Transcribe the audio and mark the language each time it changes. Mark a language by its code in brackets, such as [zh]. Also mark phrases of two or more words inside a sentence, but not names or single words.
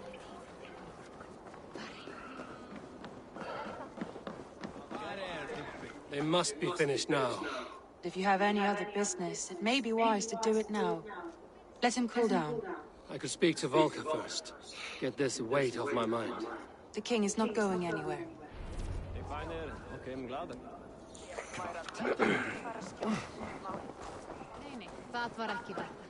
[en] They must be finished now. If you have any other business, it may be wise to do it now. Let him cool down. I could speak to Volker first. Get this weight off my mind. The king is not going anywhere. Fijner, okej, mglader. [is] Nei, það var ekki þetta.